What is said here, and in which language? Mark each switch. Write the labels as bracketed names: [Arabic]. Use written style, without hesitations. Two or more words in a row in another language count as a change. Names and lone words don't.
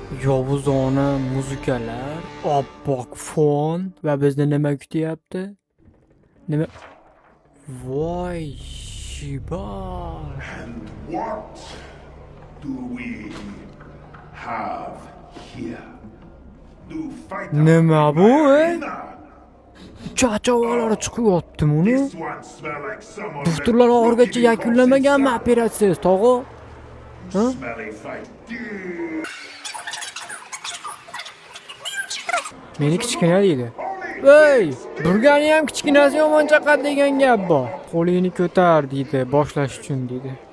[Uzbek] Yovuzona muzikalar, oppoq fon va bizni nima kutyapti? Nima? Voy, shibar. [English] And what do we have here? Do fight [Uzbek] Nima bu? arena? Chachavalar chiqyaptimi uni? [English] This one smell like someone [Uzbek] Bufturlar oxirigacha yakunlamaganmi operatsiyasi, tog'o? Ha? [English] Smelly fight. [Uzbek] Meni kichkina deydi. Ey, burgani ham kichkinasi yomon chaqadi degan gap bor. Qo'lingni ko'tar deydi, boshlash uchun deydi.